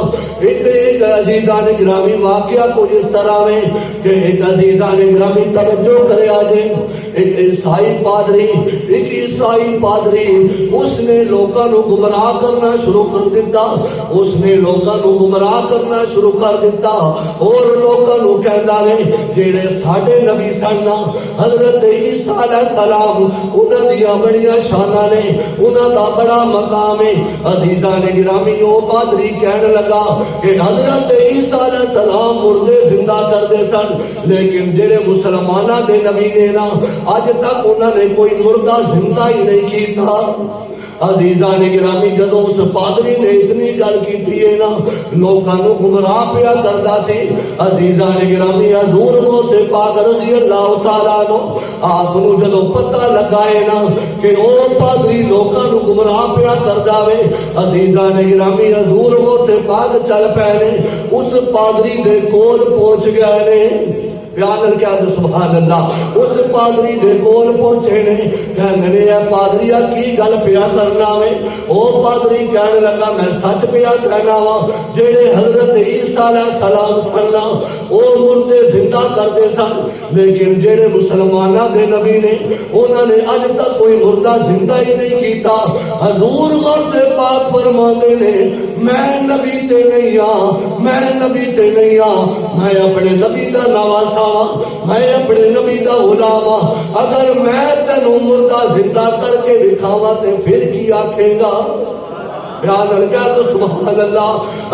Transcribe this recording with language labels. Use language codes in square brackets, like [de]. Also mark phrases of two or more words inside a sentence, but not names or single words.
[pa] ایک عزیزان گرامی واقعہ کچھ اس طرح میں کہ ایک عزیزان گرامی توجہ کرے آجے، ایک عیسائی پادری اس نے لوگاں نو گمراہ کرنا شروع کر دیتا، اس نے لوگاں نو گمراہ کرنا شروع کر دیتا، اور لوگاں نو کہندا وے جڑے ساڈے نبی سن حضرت عیسیٰ علیہ السلام، انہاں دیاں بڑیاں شاناں نے، انہاں دا بڑا مقام ہے۔ عزیزان گرامی، او پادری کہنے لگا کہ حضرت عیسیٰ علیہ السلام مردے زندہ کردے سن، لیکن جڑے مسلماناں دے نبی نے نا اج تک انہاں نے کوئی مردہ زندہ ہی نہیں کیتا۔ عزیزان گرامی، جدوں اس پادری نے اتنی گل کی ہے نا، لوکاں نو گمراہ پیا کردا سی۔ عزیزان گرامی، حضور غوث پاک رضی اللہ تعالیٰ عنہ آپ نو جدوں پتہ لگا ہے نا کہ او پادری لوکاں نو گمراہ پیا کردا وے، عزیزان گرامی حضور غوث پاک چل پے نے، اس پادری دے کول پہنچ گئے نے۔ پیار کیا سبحان اللہ، اس پادری دے کول پہنچے نے، کہنے نے اے پادریا کی گل پیا کرنا وے؟ او پادری کہنے لگا میں سچ پیا کہنا وا، جڑے حضرت عیسیٰ علیہ السلام سن او مردے زندہ کردے سن، لیکن جڑے مسلماناں دے نبی نے انہاں نے اج تک کوئی مردہ زندہ ہی نہیں کیتا۔ حضور غوث پاک فرماندے نے میں نبی تے نہیں ہاں، میں نبی تے نہیں ہاں، میں اپنے نبی دا نواسا ہاں، میں اپنے نبی دا غلام ہاں۔ اگر میں تینوں مردہ زندہ کر کے دکھاواں تے پھر کی آکھے گا؟ بیان لگا تو سبحان اللہ۔